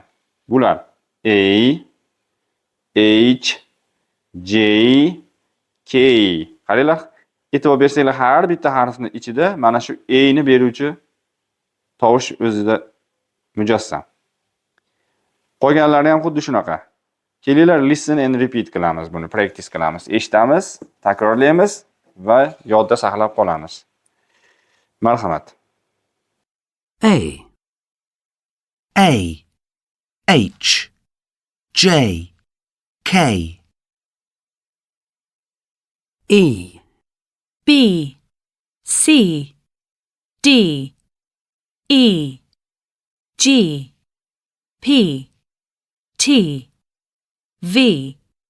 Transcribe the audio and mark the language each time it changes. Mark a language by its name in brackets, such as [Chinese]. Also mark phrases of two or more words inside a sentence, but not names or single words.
[Uzbek] Bular A, H, J, K. Qaranglar, e'tibor bersanglar, har bitta harfning ichida mana shu A ni beruvchi tovush o'zida mujassam. Qolganlari ham xuddi shunaqa. Kelinglar, [English] listen and repeat [Uzbek] qilamiz buni, practice qilamiz. Eshitamiz, takrorlaymiz va yodda saqlab qolamiz. Marhamat. A, H, J, K, E, B, C, D, E, G, P, T, V,